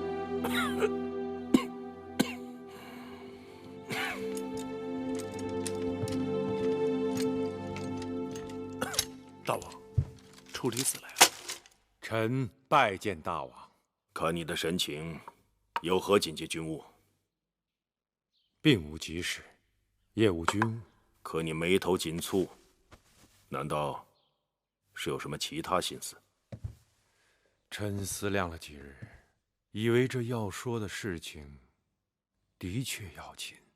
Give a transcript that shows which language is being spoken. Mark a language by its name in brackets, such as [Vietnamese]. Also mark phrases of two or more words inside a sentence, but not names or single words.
[Chinese] 大王，处理子来了。臣拜見大王。看你的神情，有何緊急軍務？并無急事，業務軍務。可你眉頭緊蹙，難道是有什麼其他心思？臣思量了幾日，以為這要說的事情的確要緊。